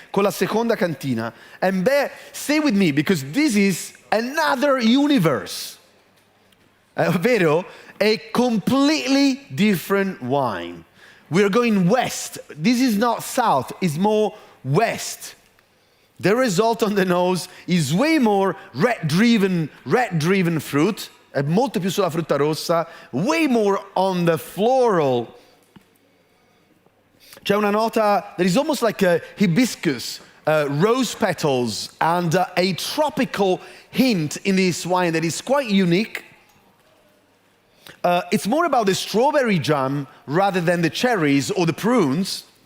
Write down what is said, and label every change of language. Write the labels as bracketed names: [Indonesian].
[Italian] Con la seconda cantina. [English] And stay with me, because this is another universe. [Italian] Vero? [English] A completely different wine. We're going west. This is not south, it's more west. The result on the nose is way more red-driven fruit, [Italian] è molto più sulla frutta rossa, [English] way more on the floral. [Italian] C'è una nota [English] that is almost like a hibiscus, rose petals, and a tropical hint in this wine that is quite unique. It's more about the strawberry jam rather than the cherries or the prunes.